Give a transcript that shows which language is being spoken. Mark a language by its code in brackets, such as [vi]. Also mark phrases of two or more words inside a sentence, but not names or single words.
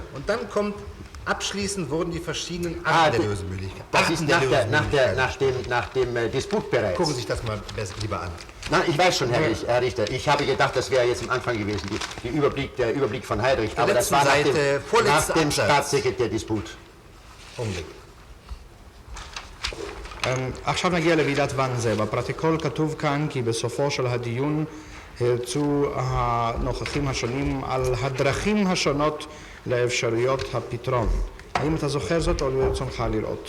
[de] Und dann kommt, abschließend wurden die verschiedenen Arten der Lösungsmöglichkeiten. Das ist nach dem Disput bereits. Gucken Sie sich das mal lieber an. Na, ich weiß schon, Herr Richter. Ich habe gedacht, das wäre jetzt am Anfang gewesen, der Überblick von Heydrich. Aber das war nach dem Staatssekretärdisput. Augenblick. [he] עכשיו נגיע לוועידת ואן זה. בפרוטוקול כתוב כאן כי בסופו של הדיון הרצו הנוכחים השונים על הדרכים השונות לאפשרויות הפתרון. האם אתה זוכר זאת או ברצונך לראות?